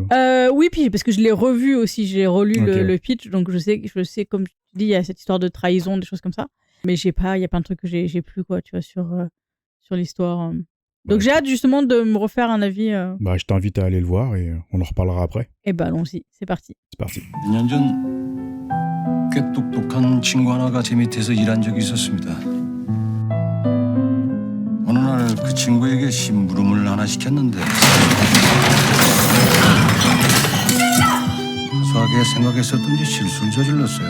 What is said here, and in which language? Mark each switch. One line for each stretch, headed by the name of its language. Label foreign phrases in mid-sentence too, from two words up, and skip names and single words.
French: Oui, puis parce que je l'ai revu aussi, j'ai relu le pitch, donc je sais comme tu dis, il y a cette histoire de trahison, des choses comme ça. Mais il y a plein de trucs que j'ai plus, quoi, tu vois, sur l'histoire. Donc j'ai hâte justement de me refaire un avis. Je t'invite à aller le voir et on en reparlera après. Et allons-y, c'est parti. C'est parti.
Korean: 2년 전 꽤 똑똑한 친구 하나가 제 밑에서 일한 적이 있었습니다. 어느 날 그 친구에게 심부름을 하나 시켰는데 소소하게 생각했었던지 실수를 저질렀어요.